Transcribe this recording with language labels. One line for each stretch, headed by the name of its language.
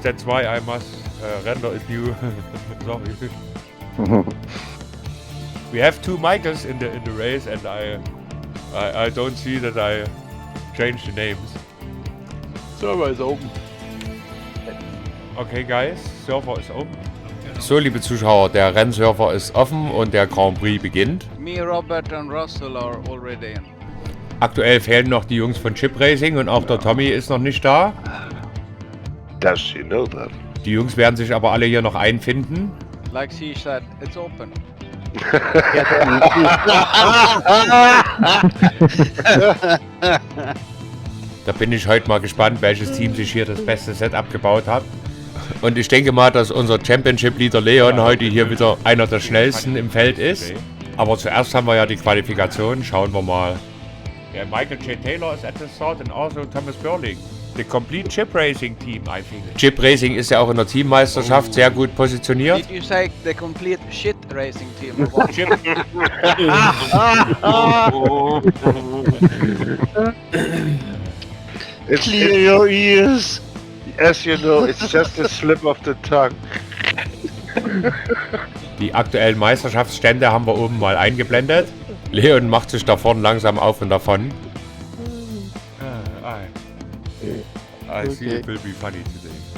English: That's why I must render it new. Sorry. We have two Michaels in the race, and I don't see that I changed the names. Server is open. Okay, guys,
German: Server ist open. So, liebe Zuschauer, der Rennserver ist offen und der Grand Prix beginnt.
English: Me, Robert and Russell are already in.
German: Aktuell fehlen noch die Jungs von Chip Racing und auch der Tommy ist noch nicht da.
English: Does she know that?
German: Die Jungs werden sich aber alle hier noch einfinden.
English: Like she said, it's open.
German: Da bin ich heute mal gespannt, welches Team sich hier das beste Setup gebaut hat. Und ich denke mal, dass unser Championship-Leader Leon heute hier wieder einer der schnellsten im Feld ist. Aber zuerst haben wir ja die Qualifikation. Schauen wir mal.
English: Yeah,
German: Michael J.
English: Taylor is at the start and also Thomas Burling. The complete Chip Racing Team, I think.
German: Chip Racing ist ja auch in der Teammeisterschaft sehr gut positioniert.
English: Did you say the complete shit racing team? Or what? Chip Clear your ears. As you know, it's just a slip of the tongue.
German: Die aktuellen Meisterschaftsstände haben wir oben mal eingeblendet. Leon macht sich da vorne langsam auf und davon.
English: I see it will be funny today.